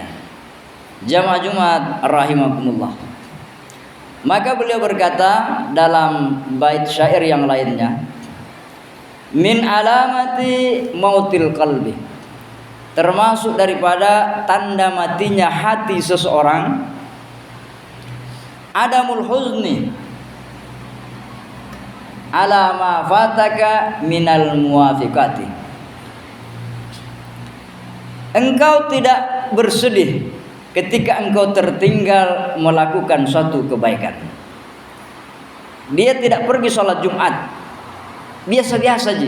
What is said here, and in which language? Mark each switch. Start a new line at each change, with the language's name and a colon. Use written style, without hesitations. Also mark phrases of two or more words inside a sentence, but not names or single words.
Indonesian: Jamaah Jumat rahimakumullah. Maka beliau berkata dalam bait syair yang lainnya,
Arabic: من علامات موت القلب,
Indonesian: termasuk daripada tanda matinya hati seseorang,
Arabic: عدم الحزن على ما فاتك من الموافقات.
Indonesian: Engkau tidak bersedih ketika engkau tertinggal melakukan suatu kebaikan. Dia tidak pergi sholat Jumat, biasa-biasa aja.